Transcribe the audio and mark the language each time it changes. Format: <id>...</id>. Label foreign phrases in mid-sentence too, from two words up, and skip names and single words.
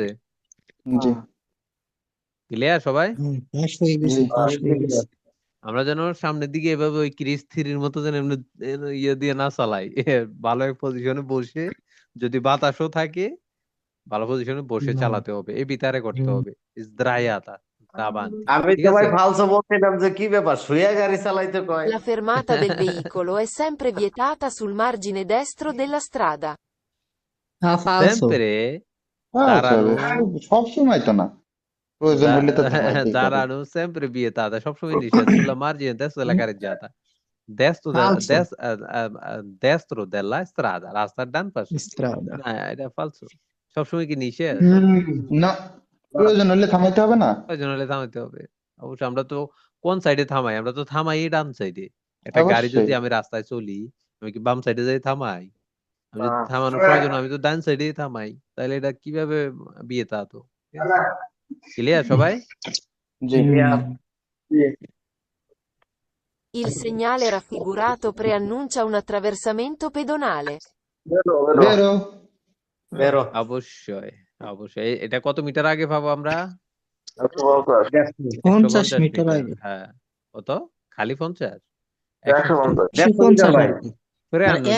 <bn>জি ক্লিয়ার সবাই? পাস হয়ে গেছে, জি পাস হয়ে গেছে। আমরা যেন সামনের দিকে এভাবে ওই ক্রিস থ্রির মতো যেন এমনি ইয়ে দিয়ে না চালাই। ভালো এক পজিশনে বসে, যদি বাতাসও থাকে, ভালো পজিশনে বসে চালাতে হবে, evitare করতে হবে,</bn> <it>sdraiata davanti,</it> <bn>আমি ঠিক তো ভাই আছে? ফালসো বলছিলাম যে কি ব্যাপার, শুয়ে গাড়ি চালাইতে কয়।</bn> <it>La fermata del veicolo è sempre vietata sul margine destro della strada.</it> <bn>হ্যাঁ ফালসো। Sempre হ্যাঁ দাঁড়ানো, সব সময় তো না, প্রয়োজন হলে তো থামাইতেই পারে। দাঁড়ানো</bn> <it>sempre vietata,</it> <bn>সবসময় নিষেধ,</bn> <it>sulla margine destro della carreggiata,</it> <bn>ফালসো।</bn> <it>destro della strada,</it> <bn>রাস্তার ডান পাশে। স্ট্রাদা। না, এটা ফালসো। সবসময় কি নিষেধ? না, প্রয়োজন হলে থামাইতে হবে না। প্রয়োজন হলে থামাইতে হবে। অবশ্য আমরা তো কোন সাইডে থামাই? আমরা তো থামাই ডান সাইডে। একটা গাড়ি যদি অবশ্যই। আমি রাস্তায় চলি, আমি কি বাম সাইডে যাই থামাই? আমি যদি থামানোর প্রয়োজন হয়, আমি তো ডান সাইডেই থামাই। তাহলে এটা কিভাবে বিয়েতা তো? ক্লিয়ার সবাই? জি</bn> <it>Il segnale raffigurato preannuncia un attraversamento pedonale.</it> <bn>বেরো। বেরো। অবশ্যই, অবশ্যই। এটা কত মিটার আগে পাবো আমরা? 150, 50 150 মিটার মিটার। আগে। হ্যাঁ, কত? খালি 50? 150, 150 ভাই। আগে। Preannuncia,</bn>